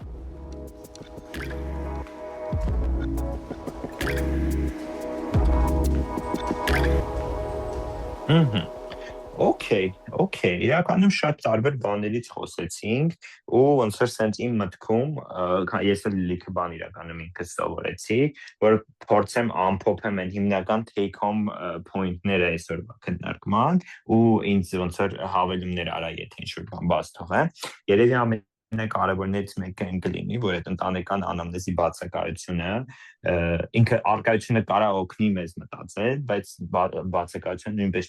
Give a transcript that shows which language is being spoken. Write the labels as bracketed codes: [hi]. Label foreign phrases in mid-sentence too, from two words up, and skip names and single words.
[hy] Okay, իրականում շատ տարբեր բաներից խոսեցինք ու ոնց որ սենց իմ մտքում ես էլ լիքը բան իրականում ինքս սովորեցի, որ փորձեմ ամփոփեմ այն հիմնական [en] take home point- [hy] ները այսօրվա քննարկման ու ինձ ոնց որ հավելումներ արա, եթե ինչ-որ բան բաց թողեմ։ Երևի ամենակարևորներից մեկը այն կլինի, որ այդ ընտանեկան անամնեզի բացակայությունը ինքը արկայությունը կարա օգնի մեզ մտածել, բայց բացակայությունը նույնպես